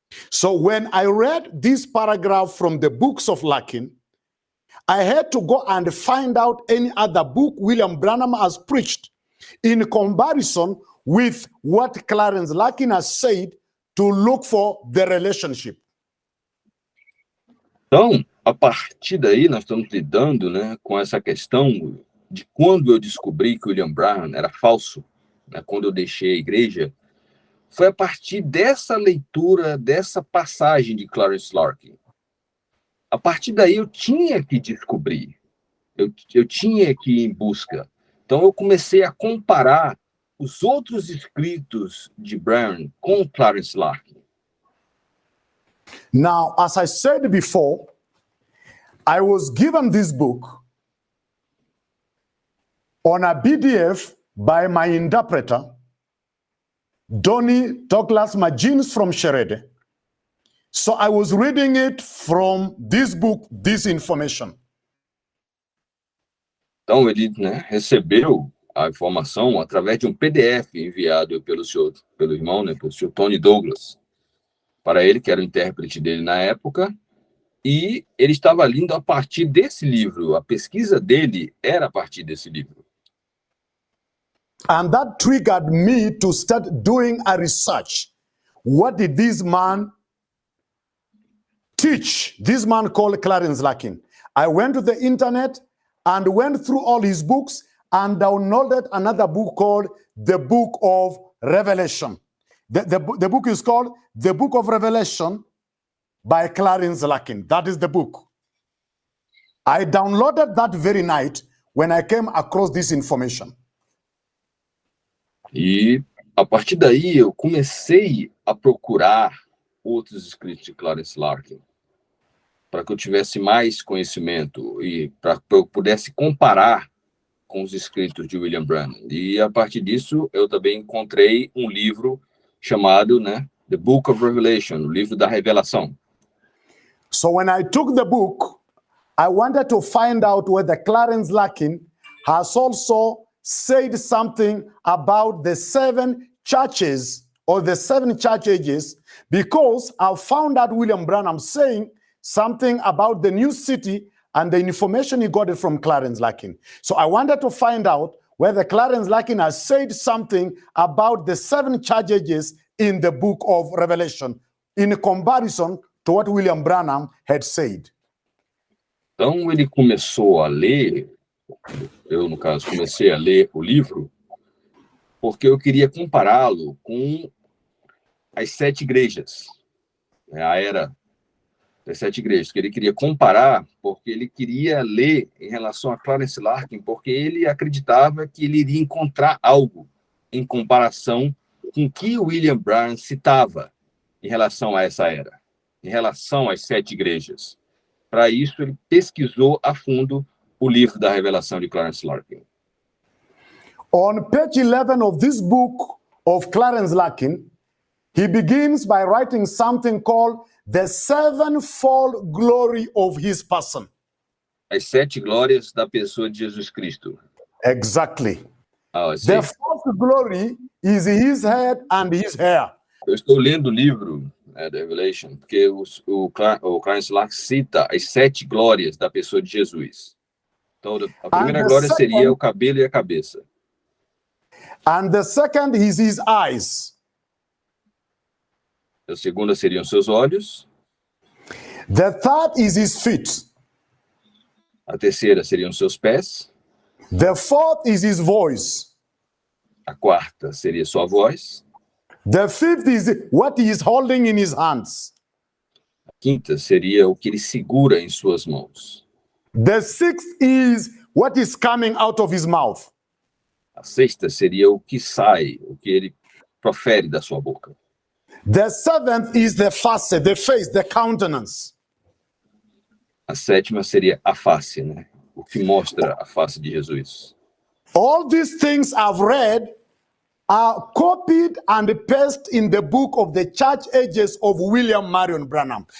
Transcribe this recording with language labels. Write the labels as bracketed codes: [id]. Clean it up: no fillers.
[en] So when I read this paragraph from the books of Larkin, I had to go and find out any other book William Branham has preached in comparison with what Clarence Larkin has said to look for the relationship. [pt] Então, a partir daí, nós estamos lidando, né, com essa questão de quando eu descobri que William Branham era falso, né, quando eu deixei a igreja, foi a partir dessa leitura, dessa passagem de Clarence Larkin. A partir daí, eu tinha que descobrir, eu tinha que ir em busca. Então, eu comecei a comparar os outros escritos de Branham com Clarence Larkin. [en] Now, as I said before, I was given this book on a PDF by my interpreter, Donnie Douglas Magins from Sherede. So I was reading it from this book, this information. [pt] Então, ele, né, recebeu a informação através de um PDF enviado pelo irmão, né, pelo senhor Tony Douglas, para ele, que era o intérprete dele na época, e ele estava lendo a partir desse livro. A pesquisa dele era a partir desse livro. [en] And that triggered me to start doing a research. What did this man teach? This man called Clarence Larkin. I went to the internet and went through all his books and downloaded another book called The Book of Revelation. The book is called The Book of Revelation by Clarence Larkin. That is the book. I downloaded that very night when I came across this information. [pt] E a partir daí eu comecei a procurar outros escritos de Clarence Larkin, para que eu tivesse mais conhecimento e para que eu pudesse comparar com os escritos de William Branham. E a partir disso eu também encontrei um livro chamado, né, The Book of Revelation, o livro da Revelação. [en] So when I took the book, I wanted to find out whether Clarence Larkin has also said something about the 7 churches or the 7 church ages, because I found out William Branham saying something about the new city and the information he got it from Clarence Larkin. So I wanted to find out whether Clarence Larkin has said something about the 7 church ages in the book of Revelation in comparison to what William Branham had said. [pt] Então ele começou a ler, eu no caso comecei a ler o livro, porque eu queria compará-lo com as 7 igrejas, a era das 7 igrejas, que ele queria comparar, porque ele queria ler em relação a Clarence Larkin, porque ele acreditava que ele iria encontrar algo em comparação com o que William Branham citava em relação a essa era, em relação às 7 igrejas. Para isso, ele pesquisou a fundo o livro da Revelação de Clarence Larkin. [en] On page 11 of this book of Clarence Larkin, he begins by writing something called the 7-fold glory of his person. [pt] As 7 glórias da pessoa de Jesus Cristo. [en] Exactly. [pt] Ah, sim. [en] The first glory is his head and his hair. [pt] Eu estou lendo o livro da Revelation, porque o Clarence Larkin cita as 7 glórias da pessoa de Jesus. Então, a primeira glória seria o cabelo e a cabeça. [en] And the second is his eyes. [pt] A segunda seriam seus olhos. [en] The third is his feet. [pt] A terceira seriam seus pés. [en] The fourth is his voice. [pt] A quarta seria sua voz. [en] The fifth is what he is holding in his hands. [pt] A quinta seria o que ele segura em suas mãos. [en] The sixth is what is coming out of his mouth. [pt] A sexta seria o que sai, o que ele profere da sua boca. [en] The seventh is the face, the countenance. [pt] A sétima seria a face, né? O que mostra a face de Jesus. [en] All these things I've read are copied and pasted in the book of the Church Ages of William Marion Branham.